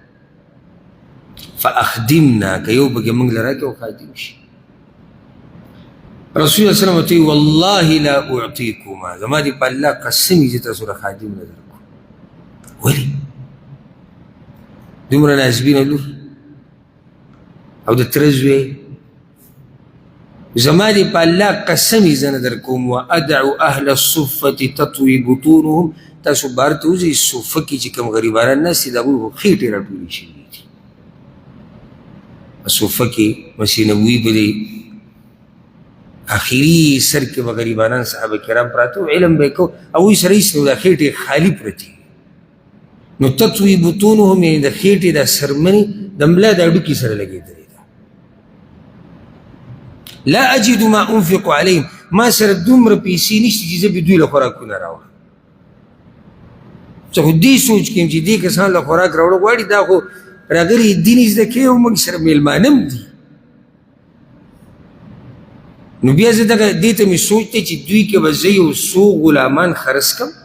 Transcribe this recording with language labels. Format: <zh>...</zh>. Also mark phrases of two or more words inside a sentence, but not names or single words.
<ps>فاخدمنا که یو پکې موږ له راکړې او خادم شي رسول الله</ps> <ar>صلی الله علیه وسلم</ar> <ps>ورته وویل</ps> <ar>والله لا اعطیکما</ar> <ps>زما دې په الله قسم وي چې تاسو له خادم نه درکړو ولې دومره نازبینه لور او د تره زوی زما دې په الله قسم یې زه نه در کوم</ps> <ar>وادعو اهل الصفة تطوي بطونهم</ar> <ps>تاسو بهر ته وځئ صفه کې چې کوم غریبانان ناست دي د هغوی خو خېټې راټولې شوي دي په صفه کې مسیح نبوي به دی آخري سر کې به غریبانان صحابه کرام پراته و علم به یې کو هغوی سره هېڅ نو دا خېټې خالي پرتې نو</ps> <ar>تطوي بطونهم</ar> <ps>یعنې د خېټې دا سرمنې د ملا د هډوکي سره لګېدلې</ps> <ar>لا اجد ما انفق عليهم</ar> <ps>ما سره دومره پیسې نشته چې زه به دوی له خوراکونه راوړم زه خو دې سوچ کوم چې دې کسان له خوراک راوړه غواړي دا خو راغلي دین زده کوي او موږ سره میلمانه هم دي نو بیا زه دغه دې ته مې سوچ دی چې دوی کې به زه یو څو غلامان خرڅ کړم</ps>